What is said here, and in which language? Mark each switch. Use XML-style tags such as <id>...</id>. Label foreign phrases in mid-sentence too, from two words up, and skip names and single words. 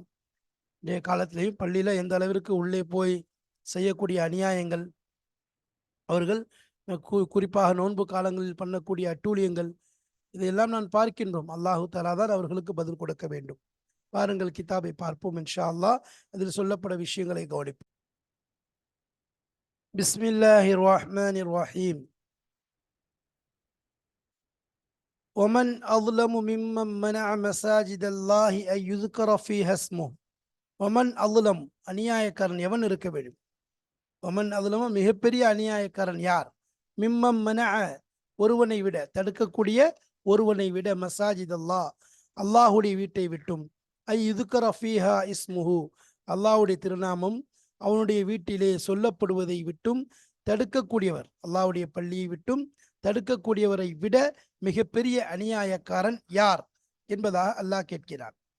<ta>இன்றைய காலத்திலேயும் பள்ளியில எந்த அளவிற்கு உள்ளே போய் செய்யக்கூடிய அநியாயங்கள், அவர்கள் குறிப்பாக நோன்பு காலங்களில் பண்ணக்கூடிய அட்டூழியங்கள், இதையெல்லாம் நான் பார்க்கின்றோம்.</ta> <ar>الله تعالى</ar> <ta>தான் அவர்களுக்கு பதில் கொடுக்க வேண்டும். பாருங்கள், கிதாபை பார்ப்போம்</ta> <ar>إن شاء الله.</ar> <ta>அதில் சொல்லப்பட விஷயங்களை கவனிப்போம்.</ta> <ar>بسم الله الرحمن الرحيم. ومن أظلم ممن منع مساجد الله أن يذكر فيها اسمه. ومن أظلم,</ar> <ta>அநியாயக்காரன் எவன் இருக்க வேண்டும்?</ta> <ar>ومن أظلم</ar> <ta>மிகப்பெரிய அநியாயக்காரன் யார்?</ta> <ar>ممن منع,</ar> <ta>ஒருவனை விட, தடுக்கக்கூடிய ஒருவனை விட,</ta> <ar>مساجد الله,</ar> <ta>அல்லாஹுடைய வீட்டை விட்டும்,</ta> <ar>أن يذكر فيها اسمه,</ar> <ta>அல்லாஹுடைய திருநாமம் அவனுடைய வீட்டிலே சொல்லப்படுவதை விட்டும் தடுக்கக்கூடியவர், அல்லாஹுடைய பள்ளியை விட்டும் தடுக்கக்கூடியவரை விட மிகப்பெரிய அநியாயக்காரன் யார் என்பதாக அல்லாஹ் கேட்கிறான்.</ta>